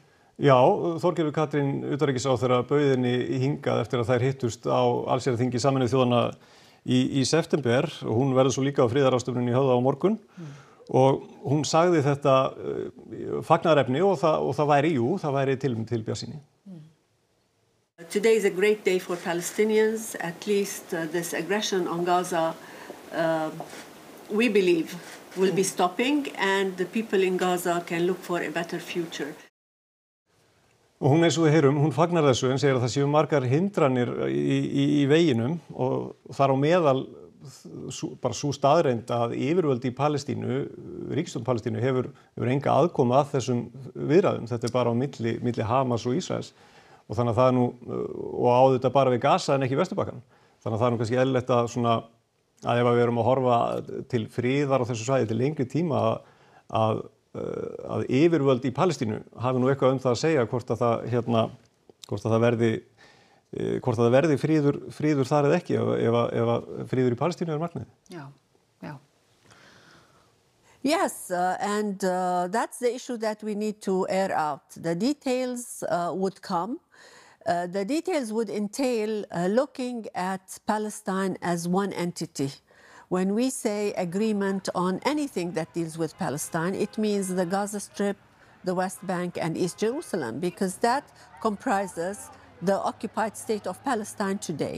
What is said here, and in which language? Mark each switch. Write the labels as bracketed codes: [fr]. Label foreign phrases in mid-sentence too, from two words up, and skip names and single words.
[is] Já, Þorgerður Katrín utanríkisráðherra bauð henni hingað eftir að þær hittust á allsherjarþingi Sameinuðu þjóðanna í september og hún verður svo líka á friðarráðstefnunni í Höfða á morgun og hún sagði þetta fagnaðarefni og það væri tilefni til bjartsýni. [en] Today is a great day for Palestinians. At least this aggression on Gaza, we believe, will be stopping and the people in Gaza can look for a better future. [is] Og hún eins og við heyrum, hún fagnar þessu en segir að það séu margar hindranir í veginum og þar á meðal bara sú staðreynd að yfirvöld í Palestínu, ríkisstjórn Palestínu hefur enga aðkomu að þessum viðræðum. Þetta bara á milli Hamas og Ísraels og þannig að það nú og á þetta bara við Gaza en ekki Vesturbakkann. Þannig að það nú kannski eðlilegt að ef við erum að horfa til friðar á þessu svæði til lengri tíma að yfirvöld í Palestínu hafi nú eitthvað það að segja hvort að það verði friður þar eða ekki ef friður í Palestínu markmið. Já. [en] Yes, and that's the issue that we need to air out. The details would come. The details would entail looking at Palestine as one entity. When we say agreement on anything that deals with Palestine, it means the Gaza Strip, the West Bank and East Jerusalem, because that comprises the occupied state of Palestine today.